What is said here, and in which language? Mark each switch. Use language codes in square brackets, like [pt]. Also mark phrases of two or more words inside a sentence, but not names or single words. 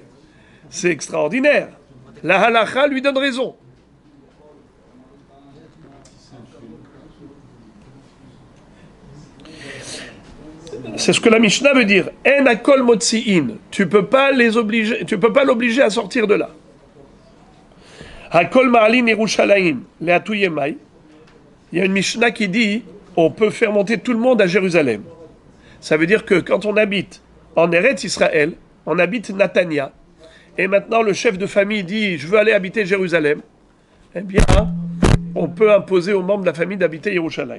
[fr] C'est extraordinaire. La halakha lui donne raison. C'est ce que la Mishnah veut dire. [he] אין הכל מוציאין. [fr] Tu peux pas l'obliger à sortir de là. [he] הכל מעלין ירושלים לאתו ימאי. [fr] Il y a une Mishnah qui dit on peut faire monter tout le monde à Jérusalem. Ça veut dire que quand on habite en Eretz Israël, on habite Natania, et maintenant le chef de famille dit je veux aller habiter Jérusalem, eh bien on peut imposer aux membres de la famille d'habiter Yerushalayim.